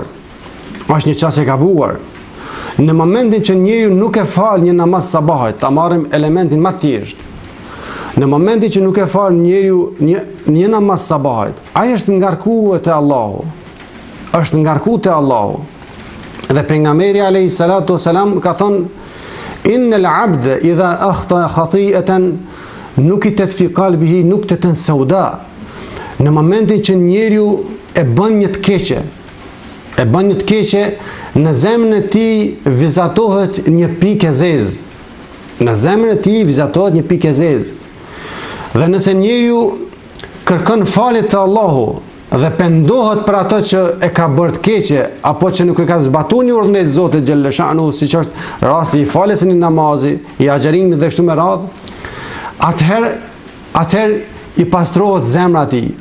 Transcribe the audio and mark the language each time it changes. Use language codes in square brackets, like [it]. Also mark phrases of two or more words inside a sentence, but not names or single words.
[sq] Është një çështje e gabuar. Në momentin që njeriu nuk e fal një namaz sabahit, ta marrim elementin më thjesht. Në momentin që nuk e fal njeriu një namaz sabahit, ai është ngarkuar te Allahu. Është ngarkuar te Allahu. Dhe pejgamberi [ar] عليه الصلاة والسلام [sq] ka thënë: [ar] "إن العبد إذا أخطأ خطيئة نكتت في قلبه نكتة سوداء." [sq] Në momentin që njeriu e bën një të keqe, në zemrën e tij vizatohet një pikë e zezë. Në zemrën e tij vizatohet një pikë e zezë. Dhe nëse njeriu kërkon falje te Allahu dhe pendohet për ato që e ka bërë të keqe apo që nuk e ka zbatuar një urdhënes Zotit xhalleshanu, siç është rasti i faljes në namazi, i agjerimit dhe kështu me radhë, atëherë i pastrohet zemra e tij.